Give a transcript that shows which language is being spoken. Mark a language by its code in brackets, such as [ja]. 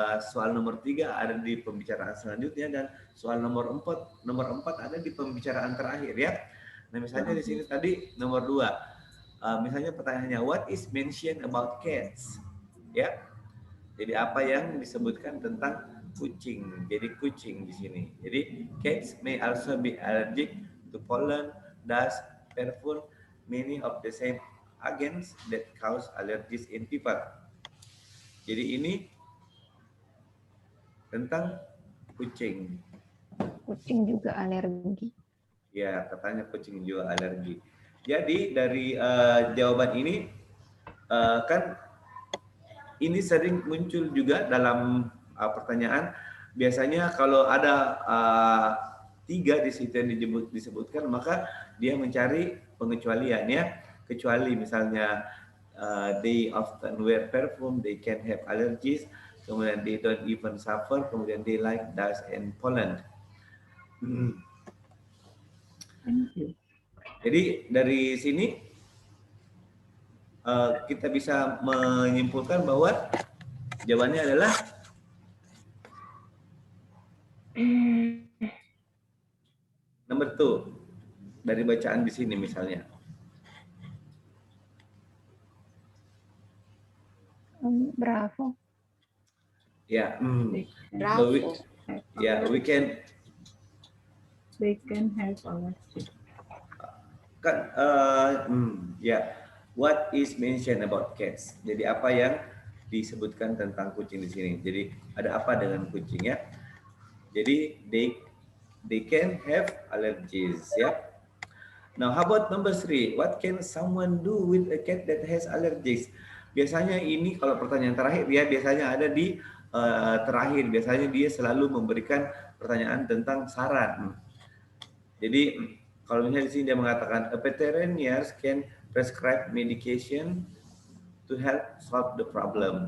[id] Soal nomor 3 ada di pembicaraan selanjutnya, dan soal nomor 4 ada di pembicaraan terakhir ya. Nah, misalnya di sini tadi nomor 2, misalnya pertanyaannya [en] what is mentioned about cats? [id] Ya. Jadi apa yang disebutkan tentang kucing? Jadi kucing di sini. Jadi [en] cats may also be allergic to pollen, dust, perfume, many of the same agents that cause allergies in people. [id] Jadi ini tentang kucing. Kucing juga alergi. Ya, katanya kucing juga alergi. Jadi dari jawaban ini kan ini sering muncul juga dalam pertanyaan. Biasanya kalau ada 3 di situ yang disebutkan, maka dia mencari pengecualian ya. Kecuali misalnya [en] they often wear perfume, they can have allergies, [id] kemudian [en] they don't even suffer, kemudian they like dust and pollen. [id] Jadi dari sini kita bisa menyimpulkan bahwa jawabannya adalah nomor 2 dari bacaan di sini misalnya. Bravo. Ya, Bravo. [en] Yeah, we can. They can have allergies. [id] Kan, ya. [en] What is mentioned about cats? [id] Jadi apa yang disebutkan tentang kucing di sini? Jadi ada apa dengan kucing ya? Jadi [en] they can have allergies ya. Now how about number 3? What can someone do with a cat that has allergies? [id] Biasanya ini kalau pertanyaan terakhir ya biasanya ada di terakhir. Biasanya dia selalu memberikan pertanyaan tentang saran. Jadi kalau misalnya di sini dia mengatakan [en] a veterinarian can prescribe medication to help solve the problem.